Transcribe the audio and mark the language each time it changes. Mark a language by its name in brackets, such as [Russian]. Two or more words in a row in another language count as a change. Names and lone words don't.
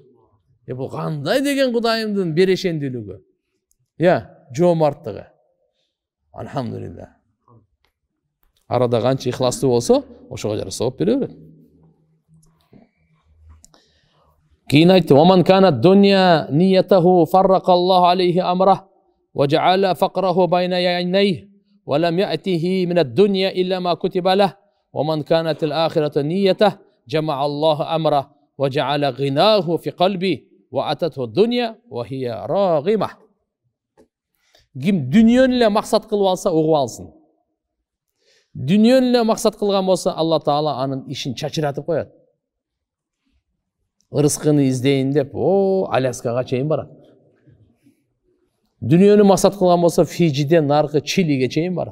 [Kyrgyz] Бул кандай деген Кудайымдын берешендүүлүгү. Жоомарттыгы. Алхамдулилlah. Арада канча ихластуу болсо, ошого жараша сооп бере берет. Кийин айтты: [Arabic] "ومن كانت الدنيا نيته فرق الله عليه أمره وجعل فقره بين عينيه ولم يأته من الدنيا إلا ما كتب له. ومن كانت الآخرة نيته جمع الله أمره وجعل غناه في قلبه وأتته الدنيا وهي راغمة." [Kyrgyz] Ким дүниені эле максат кылып алса, угуп алсын. Дүниені эле максат кылган болсо, Алла Таала анын ишин чачыратып коет. Ырыскыны издейин деп, Аляскага чейин барат. Дүниені максат кылган болсо, Фиджиден наркы Чилиге чейин барат.